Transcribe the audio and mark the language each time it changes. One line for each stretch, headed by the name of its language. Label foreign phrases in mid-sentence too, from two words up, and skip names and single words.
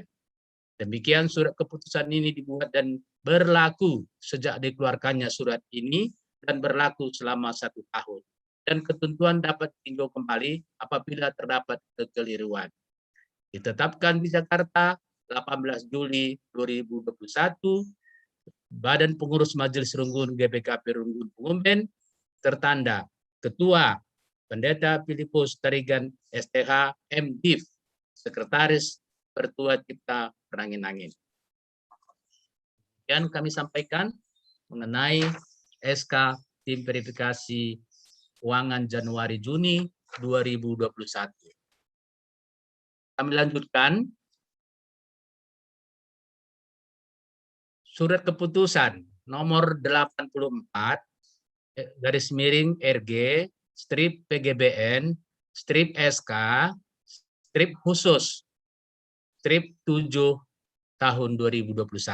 Indonesian: Demikian surat keputusan ini dibuat dan berlaku sejak dikeluarkannya surat ini dan berlaku selama 1 tahun. Dan ketentuan dapat ditinjau kembali apabila terdapat kekeliruan. Ditetapkan di Jakarta 18 Juli 2021, Badan Pengurus Majelis Runggun GPKP Runggun Pungumben tertanda Ketua Pendeta Filipus Tarigan STH MDiv, Sekretaris Pertua Cipta Penangin-Angin. Yang kami sampaikan mengenai SK Tim Verifikasi Keuangan Januari-Juni 2021. Kami lanjutkan. Surat keputusan nomor 84 garis miring RG strip PGBN strip SK strip khusus strip 7 tahun 2021.